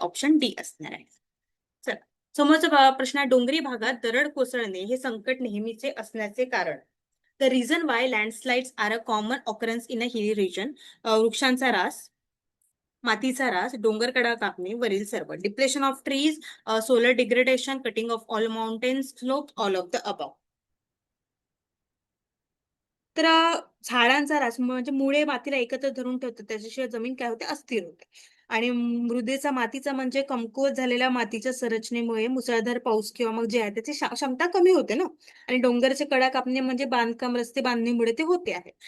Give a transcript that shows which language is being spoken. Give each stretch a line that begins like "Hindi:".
Marathi: Option D असणार आहे. चला, समोरचा प्रश्न आहे, डोंगरी भागात दरड कोसळणे हे संकट नेहमीचे असण्याचे कारण.
English: The reason why landslides are a common occurrence in a hilly region.
Marathi: वृक्षांचा ऱ्हास, मातीचा ऱ्हास, डोंगरकडा कापणे, वरील सर्व.
English: Depletion of trees, solar degradation, cutting of all mountains slope, all of the above.
Marathi: तर झाडांचा ऱ्हास म्हणजे मुळे मातीला एकत्र धरून ठेवतात, त्याच्याशिवाय जमीन काय होते? अस्थिर होते. आणि मृदेचा मातीचा म्हणजे कमकुवत झालेल्या मातीच्या संरचनेमुळे मुसळधार पाऊस किंवा मग जे आहे त्याची क्षमता कमी होते ना. आणि डोंगराचे कडा कापणे म्हणजे बांधकाम, रस्ते बांधणीमुळे ते होते आहे.